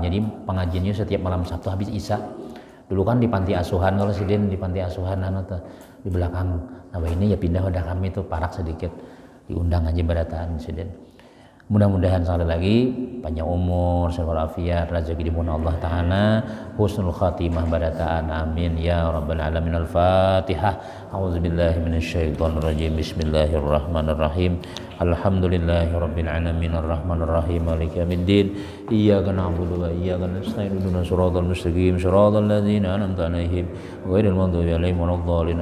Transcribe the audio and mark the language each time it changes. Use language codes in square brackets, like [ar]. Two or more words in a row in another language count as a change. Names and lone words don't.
[bjn] Jadi pengajiannya setiap malam Sabtu habis Isya. Dulu kan di panti asuhan kalau sidin di panti asuhan di belakang nah ini ya pindah udah kami tuh parak sedikit diundang aja berataan sidin. Mudah-mudahan sekali lagi panjang umur, sehat walafiat, rezeki dimurahkan Allah Ta'ala, [ar] حسن الخاتمة [bjn] barataan, [ar] آمين يا رب العالمين. Al-Fatihah. أعوذ بالله من الشيطان الرجيم. بسم الله الرحمن الرحيم. الحمد لله رب العالمين الرحمن الرحيم مالك يوم الدين. إياك نعبد وإياك نستعين. اهدنا الصراط المستقيم صراط الذين أنعمت عليهم غير المغضوب عليهم ولا الضالين.